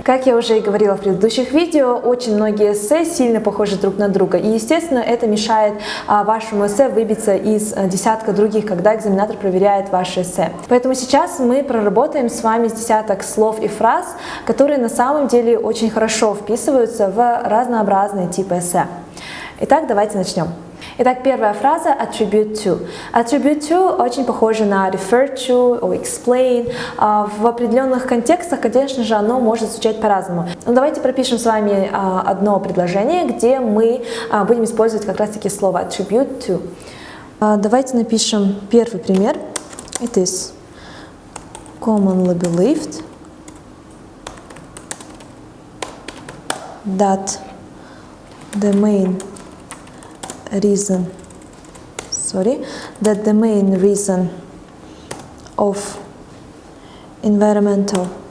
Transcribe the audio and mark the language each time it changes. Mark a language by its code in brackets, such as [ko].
[ru] Как я уже и говорила в предыдущих видео, очень многие эссе сильно похожи друг на друга, и, естественно, это мешает вашему эссе выбиться из десятка других, когда экзаменатор проверяет ваше эссе. Поэтому сейчас мы проработаем с вами с десяток слов и фраз, которые на самом деле очень хорошо вписываются в разнообразные типы эссе. Итак, давайте начнем. Итак, первая фраза [en] attribute to. Attribute to [ru] очень похоже на [en] refer to, or explain. [ru] В определенных контекстах, конечно же, оно может звучать по-разному. Но давайте пропишем с вами одно предложение, где мы будем использовать как раз-таки слово [en] attribute to. [ru] Давайте напишем первый пример. [en] It is commonly believed that the main reason of environmental